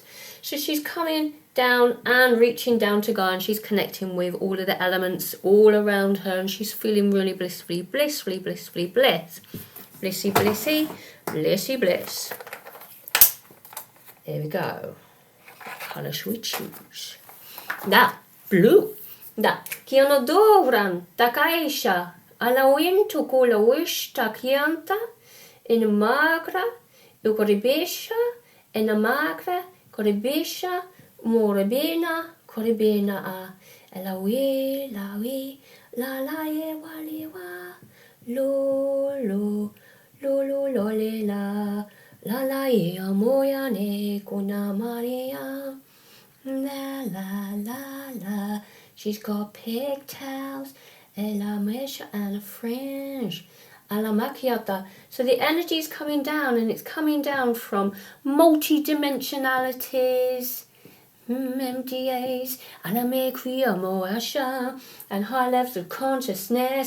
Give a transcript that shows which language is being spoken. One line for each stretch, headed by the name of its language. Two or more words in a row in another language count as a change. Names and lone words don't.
English: So she's coming down and reaching down to Gaia, and she's connecting with all of the elements all around her, and she's feeling really blissfully, blissfully, blissfully bliss. Blissy, blissy, blissy, bliss. There we go. What colour should we choose? Da, blue. Da, kia no dovran, takaisha, alawintu kula wish takianta, in magra, ukoribisha, in magra, koribisha, moribina, koribina a, elawi, lawi, la la ye wali wa, lo, lo, lo, lo, lo, le, la. La la ya moya ne kuna Maria. La la la la. She's got pigtails, la mesha and a fringe. A la macchiata. So the energy is coming down, and it's coming down from multi-dimensionalities, MDAs, and and high levels of consciousness.